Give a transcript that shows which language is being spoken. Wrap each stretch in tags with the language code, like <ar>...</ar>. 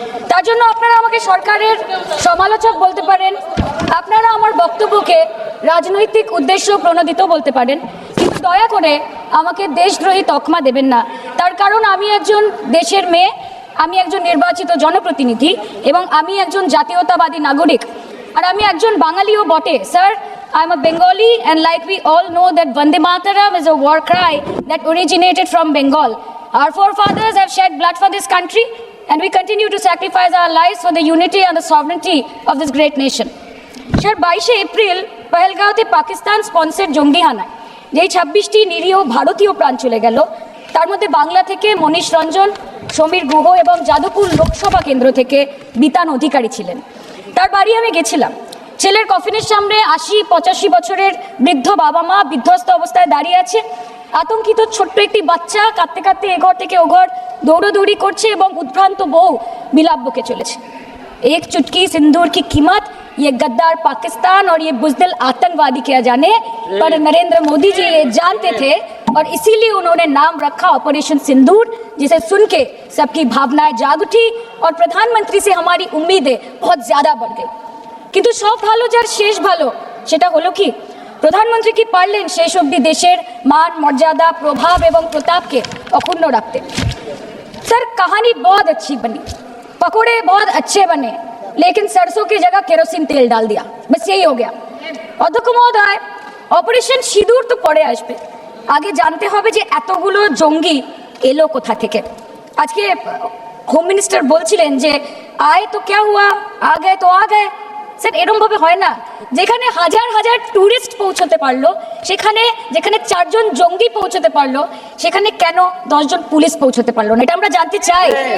<bn>তার জন্য আপনারা আমাকে সরকারের সমালোচক বলতে পারেন, আপনারা আমার বক্তব্যকে রাজনৈতিক উদ্দেশ্য প্রণোদিত বলতে পারেন, কিন্তু দয়া করে আমাকে দেশদ্রোহী তকমা দেবেন না। তার কারণ আমি একজন দেশের মেয়ে, আমি একজন নির্বাচিত জনপ্রতিনিধি এবং আমি একজন জাতীয়তাবাদী নাগরিক, আর আমি একজন বাঙালিও বটে।</bn> <en>Sir, I am a Bengali, and like we all know that Vande Mataram is a war cry that originated from Bengal. Our forefathers have shed blood for this country, and we continue to sacrifice our lives for the unity and the sovereignty of this great nation.</en> <bn>Sir, 22 April পহেলগাঁওতে Pakistan sponsor জঙ্গি হানায় যেই 26টি নিরীহ ভারতীয় প্রাণ চলে গেল, তার মধ্যে বাংলা থেকে মনীষ রঞ্জন, সমীর গুহ এবং যাদবপুর লোকসভা কেন্দ্র থেকে বিতান অধিকারী ছিলেন। তার বাড়ি আমি গেছিলাম। ছেলের কফিনের সামনে 80-85 বছরের বৃদ্ধ বাবা মা বিধ্বস্ত অবস্থায় দাঁড়িয়ে আছে। আতঙ্কিত ছোট্ট একটি বাচ্চা কাঁদতে কাঁদতে এঘর থেকে ওঘর দৌড়দৌড়ি করছে এবং উদ্ভ্রান্ত বউ বিলাপ বকে চলেছে।</bn> <hi>एक चुटकी सिंदूर की कीमत ये गद्दार पाकिस्तान और ये बुज़दिल आतंकवादी क्या जाने, पर नरेंद्र मोदी जी ये जानते थे और इसीलिए उन्होंने नाम रखा ऑपरेशन सिंदूर, जिसे सुन के सबकी भावनाएं जाग उठी और प्रधानमंत्री से हमारी उम्मीदें बहुत ज़्यादा बढ़ गई।</hi> <bn>কিন্তু সব ভালো যার শেষ ভালো, সেটা হলো কি প্রধানমন্ত্রী কি পারলেন শেষ অবধি দেশের মান মর্যাদা প্রভাব এবং প্রতাপকে অক্ষুণ্ণ রাখতে।</bn> <hi>স্যার, कहानी बहुत अच्छी बनी, पकोड़े बहुत अच्छे बने, लेकिन सरसों की जगह केरोसिन तेल डाल दिया, बस यही हो गया।</hi> <bn>অধ্যক্ষ মহোদয়, অপারেশন সিঁদুর তো পরে আসবে, আগে জানতে হবে যে এতগুলো জঙ্গি এলো কোথা থেকে। আজকে হোম মিনিস্টার বলছিলেন যে</bn> <hi>আয় তো ক্যা হুয়া, আ গয়ে</hi> <bn>তো আ গয়ে। স্যার, এরমভাবে হয় না। যেখানে হাজার হাজার ট্যুরিস্ট পৌঁছতে পারলো, সেখানে যেখানে 4 জন জঙ্গি পৌঁছতে পারলো, সেখানে কেন 10 জন পুলিশ পৌঁছতে পারলো না, এটা আমরা জানতে চাই।</bn>